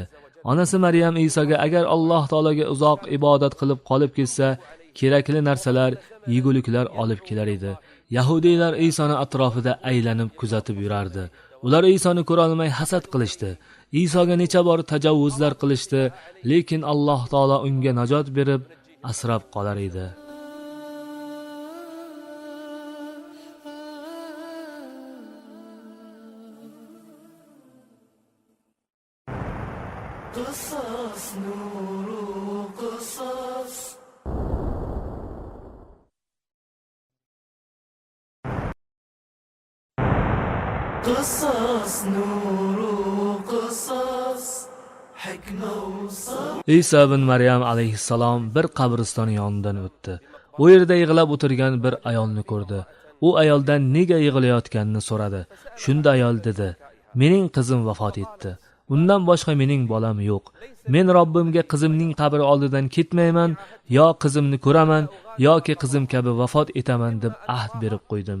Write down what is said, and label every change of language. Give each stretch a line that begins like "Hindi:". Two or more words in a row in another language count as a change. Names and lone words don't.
Uzbek: Onasi Maryam Isoga agar Alloh taolaga uzoq ibodat qilib qolib ketsa, kerakli narsalar, yeguliklar olib kelar edi. Yahudiylar Isoni atrofida aylanib kuzatib yurardi. Ular Isoni ko'ra olmay hasad qilishdi. Isoga necha bor tajovuzlar qilishdi, lekin Alloh taolo unga najot berib, asrab qolar edi.
Arabic: قصص نور قصص قصص نور قصص حكمة وصبر.
Uzbek: Iso ibn Maryam alayhissalom bir qabriston yonidan o'tdi. U yerda yig'lab o'tirgan bir ayolni ko'rdi. U ayoldan nega yig'layotganini so'radi. Shunda ayol dedi: "Mening qizim vafot etdi. Undan boshqa mening bolam yo'q. Men Robbimga qizimning qabri oldidan ketmayman, yo qizimni ko'raman, yoki qizim kabi vafot etaman deb ahd berib qo'ydim."